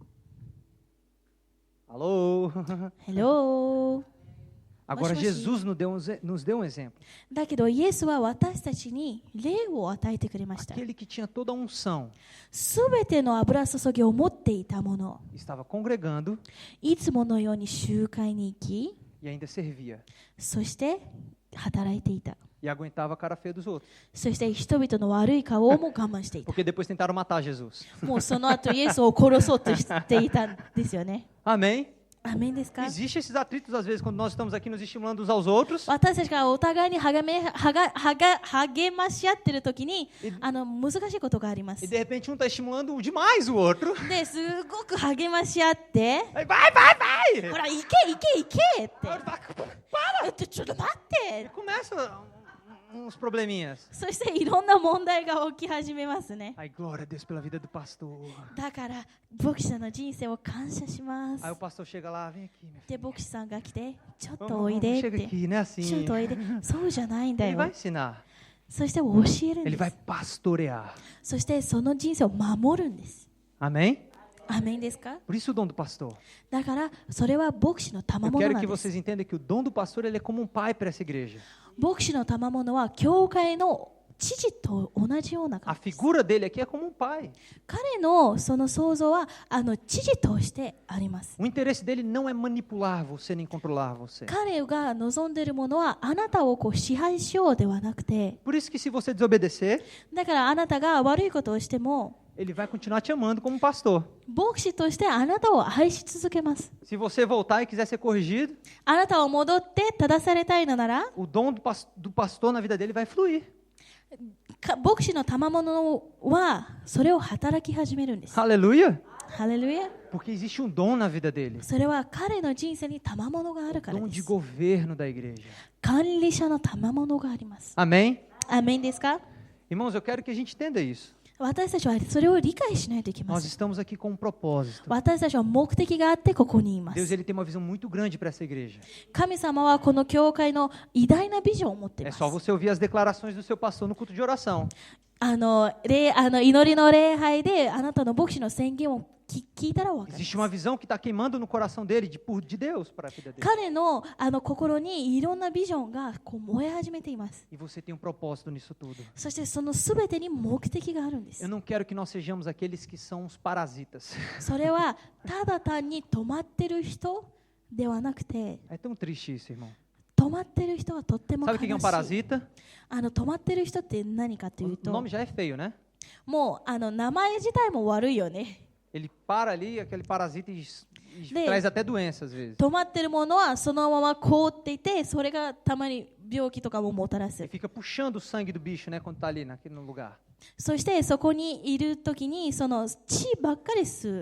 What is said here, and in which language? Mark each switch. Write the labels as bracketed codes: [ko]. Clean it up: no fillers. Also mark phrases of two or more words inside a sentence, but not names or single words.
[pt] Alô? Hello。 Agora, Mas, mas- Jesus nos deu um exemplo. [ja] だけどイエスは私たちに霊を与えてくれました。 [pt] Aquele que tinha toda a unção [ja] すべての油注ぎを持っていたもの、 [pt] estava congregando [ja] いつものように集会に行き、 [pt] e ainda servia. [ja] そして働いていた。 [pt] E aguentava a cara feia dos outros. [ja] そして人々の悪い顔をも我慢していた。 [pt] Porque depois tentaram matar Jesus. [ja] もうその後イエスを殺そうとしていたんですよね。 [pt] Amém? [ja] アメンですか？ [pt] Existem esses atritos, às vezes, quando nós estamos aqui nos estimulando uns aos outros. [ja] 私たちがお互いに励まし合っているときに難しいことがありま [pt] E [ja] す。 [pt] de repente um está estimulando demais o outro. [ja] で、すごく励まし合って、 [pt] Aí, vai! [ja] ほら、行け行け行けって。 [pt] Para! [ja] ちょっと待って。 [pt] Começa uns probleminhas. [ja] そしていろんな問題が起き始めますね。 [pt] Ai, glória a Deus pela vida do pastor. [ja] だから牧師さんの人生を感謝します [pt] Aí o pastor chega lá, vem aqui, minha [ja] で牧師さんが来てちょっ [pt] filha. [ja] とおいでっ [pt] Chega [ja] て [pt] aqui, né? [ja] ちょっ [pt] Assim. [ja] とおいでそうじゃないんだ [pt] Ele [ja] よ [pt] vai ensinar. [ja] そして教えるん [pt] Ele [ja] で [pt] vai [ja] す [pt] pastorear. [ja] そしてその人生を守るんです [pt] Amém? [ja] アメンですか？ [pt] Por isso o dom do pastor. [ja] だからそれは牧師の賜 [pt] Eu [ja] 物 [pt] quero [ja] な [pt] que [ja] んです [pt] vocês entendam que o dom do pastor ele é como um pai para essa igreja. [ja] 牧師の賜物は教会の父と同じような [pt] A [ja] 感じです [pt] figura dele aqui é como um pai. [ja] 彼のその想像は父としてあります [pt] O interesse dele não é manipular você nem controlar você. [ja] 彼が望んでいるものはあなたを支配しようではなくて [pt] Por isso que se você desobedecer, [ja] だからあなたが悪いことをしても [pt] ele vai continuar te amando como pastor. [ja] 牧師としてあなたを愛し続けます。 [pt] Se você voltar e quiser ser corrigido, [ja] あなたを戻って正されたいのなら、 [pt] o dom do pastor na vida dele vai fluir. [ja] 牧師の賜物はそれを働き始めるんです。 [pt] Aleluia! [ja] ハレルヤ。 [pt] Porque existe um dom na vida dele. [ja] それは彼の人生に賜物があるから [pt] Dom [ja] で [pt] de [ja] す。 [pt] governo da igreja. [ja] 管理者の賜物があります。 [pt] Amém? [ja] アメンですか？ [pt] Irmãos, eu quero que a gente entenda isso. [ja] 私たちはそれを理解しないといけま [pt] Nós [ja] せん。 [pt] estamos aqui com um propósito. [ja] 私たちは目的があってここにいま [pt] Deus [ja] す。 [pt] ele tem uma visão muito grande para essa igreja. [ja] 神様はこの教会の偉大なビジョンを持ってい [pt] É [ja] ます。 [pt] só você ouvir as declarações do seu pastor no culto de oração. [ja] 祈りの礼拝であなたの牧師の宣言を聞いたら分かります [pt] Existe uma visão que está queimando no coração dele de Deus para a vida dele. [ja] 彼の心にいろんなビジョンが燃え始めています。 [pt] E você tem um propósito nisso tudo. [ja] そしてそのすべてに目的があるんで [pt] Eu [ja] す。 [pt] não quero que nós sejamos aqueles que são os parasitas. [ja] それはただ単に止まってる人ではなくて、 [pt] É tão triste isso, irmão. [ja] 止まってる人はとっても [pt] Sabe [ja] 悲 [pt] o que é um [ja] しい。 [pt] parasita? [ja] 止まってる人って何かという [pt] O [ja] と、 [pt] nome já é feio, né? [ja] もう名前自体も悪いよね。 [pt] Ele para ali, aquele parasita, e De- traz até doença às vezes. [ja] 止まってるものはそのまま凍っていて、それがたまに病気とかももたらす [pt] E。fica puxando o sangue do bicho, né, quando está ali naquele lugar. [ja] そしてそこにいるときにその血ばっかり吸う。